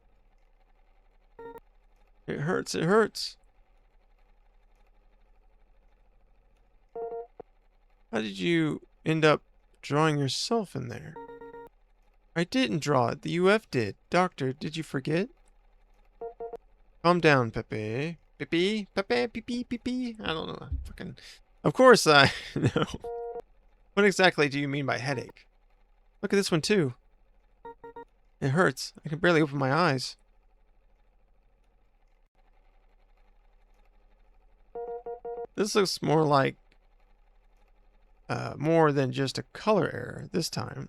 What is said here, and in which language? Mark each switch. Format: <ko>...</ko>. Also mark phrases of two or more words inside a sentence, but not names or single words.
<en>It hurts, it hurts. How did you end up drawing yourself in there? I didn't draw it, the UF did. Doctor, did you forget? Calm down, Pepe. Pepe? Pepe? Pepe? Pepe? I don't know. Fucking... Of course I know. What exactly do you mean by headache? Look at this one too. It hurts. I can barely open my eyes. This looks more like more than just a color error this time.</en>